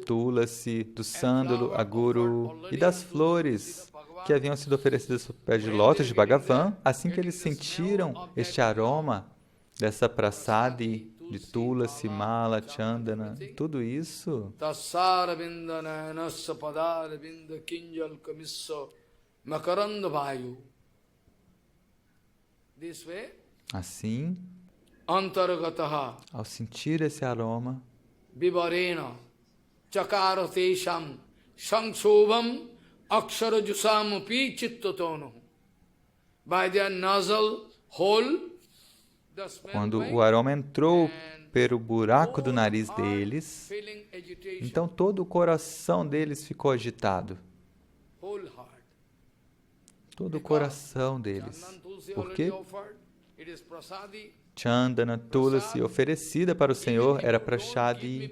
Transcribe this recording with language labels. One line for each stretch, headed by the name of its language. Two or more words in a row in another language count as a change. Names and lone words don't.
Portuguese: tulasi, do sândalo, aguru e das flores que haviam sido oferecidas sob o pé de lótus de Bhagavan, assim que eles sentiram este aroma dessa prasadi, de tulasi, mala, chandana, tudo isso, assim, ao sentir esse aroma,
Sanskrit: विवरेण चकार तेषां सङ्क्षोभम् अक्षर जुषामपि चित्ततन्वोः.
English: By their nasal hole,
Portuguese: quando o aroma entrou pelo buraco do nariz deles, então todo o coração deles ficou agitado. Todo o coração deles. Por quê? Chandana, tulasi, oferecida para o Senhor, era prasadi.